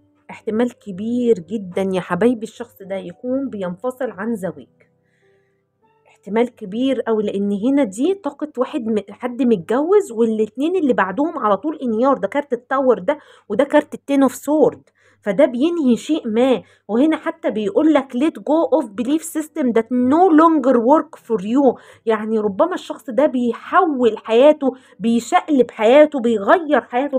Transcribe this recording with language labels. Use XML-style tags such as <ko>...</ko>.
<ar>احتمال كبير جدا يا حبايبي الشخص ده يكون بينفصل عن زواج، احتمال كبير أوي، لأن هنا دي طاقة حد متجوز، والاتنين اللي بعدهم على طول انهيار، ده كارت التاور ده، وده كارت التين اوف سورد، فده بينهي شيء ما. وهنا حتى بيقول لك</ar> <en>let go of belief system that no longer work for you.</en> <ar>يعني ربما الشخص ده بيحول حياته، بيشقلب حياته، بيغير حياته.</ar>